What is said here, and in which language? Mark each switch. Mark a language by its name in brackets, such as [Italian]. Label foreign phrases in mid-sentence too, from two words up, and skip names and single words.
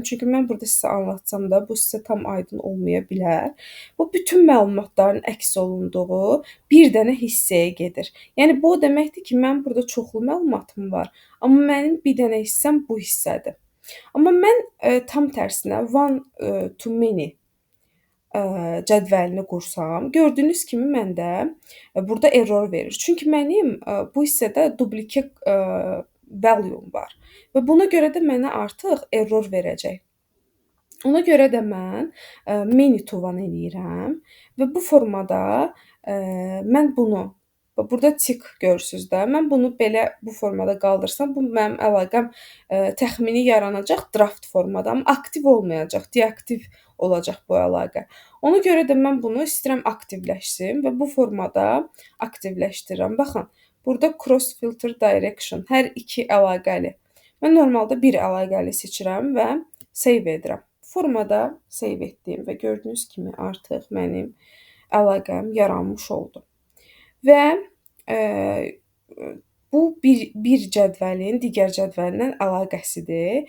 [Azerbaijani] Çünki mən burada sizə anlatsam da bu sizə tam aydın olmaya bilər. Bu bütün məlumatların əks olunduğu bir dənə hissəyə gedir. Yəni bu o deməkdir ki, mənim burada çoxlu məlumatım var, amma mənim bir dənə hissəm bu hissədir. Amma mən tam tərsinə [English] one to many [Azerbaijani] cədvəlini qursam, gördüyünüz kimi məndə burada error verir. Çünki mənim bu hissədə [English] duplicate value-m [Azerbaijani] var və buna görə də mənə artıq error verəcək. Ona görə də mən [English] many to one [Azerbaijani] eləyirəm və bu formada mən bunu burada tick görürsüz də. Mən bunu belə bu formada qaldırsam, bu mənim əlaqəm təxmini yaranacaq draft formada, amma aktiv olmayacaq, deaktiv olacaq bu əlaqə. Ona görə də mən bunu istəyirəm aktivləşsin və bu formada aktivləşdirirəm. Baxın, burada [English] cross filter direction [Azerbaijani] hər iki əlaqəli. Mən normalda bir əlaqəli seçirəm və save edirəm. Formada save etdim və gördüyünüz kimi artıq mənim əlaqəm yaranmış oldu. Və bu bir cədvəlin digər cədvəlindən əlaqəsidir.